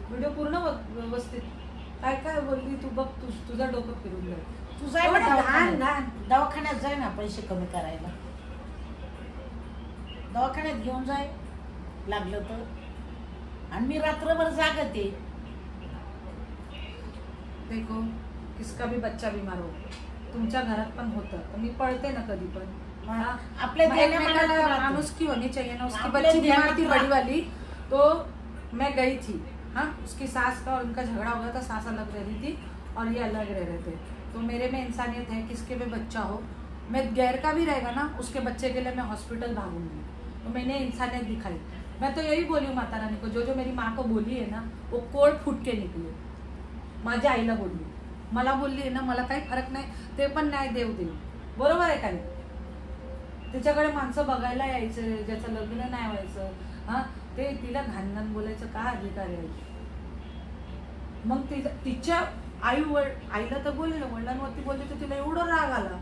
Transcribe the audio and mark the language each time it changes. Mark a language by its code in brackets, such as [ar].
[mr] Video पूर्ण व्यवस्थित काय काय बोलली. तू बघ तुझा डोकं फिरून जाईल. तू जाय दवाखान्यात जाय ना पैसे कमी करायला. दवाखान्यात घेऊन जाय लागलं तर. आणि मी रात्रभर जागते. [hi] देखो किसका भी बच्चा बीमार हो. [mr] तुमच्या घरात पण होतं तर मी पळते ना कधी पण. आपल्या [hi] माणूस की होनी चाहिए ना. उसकी बच्ची बीमार थी बड़ी वाली तो मैं गई थी. हाँ उसकी सास का और उनका झगड़ा हुआ था. सास अलग रह रही थी और ये अलग रह रहे थे. तो मेरे में इंसानियत है. किसके भी बच्चा हो मैं गैर का भी रहेगा ना, उसके बच्चे के लिए मैं हॉस्पिटल भागूंगी। तो मैंने इंसानियत दिखाई। मैं तो यही बोली हूँ माता रानी को, जो मेरी माँ को बोली आहे ना वो कोर्ट फुट के निघली। [mr] माझ्या आईला बोलली, मला बोलली आहे ना, मला काही फरक नाही, ते पण न्याय देऊ दे, बरोबर आहे का नाही? तिच्याकडे माणसं बघायला यायचं, ज्याचं लग्न नाही व्हायचं, हा, ते तिला घाण बोलायचं का अधिकार आहे? मग तिच्या आईला तर बोलले, वडिलांवरती बोलले तर तिला एवढं राग आला।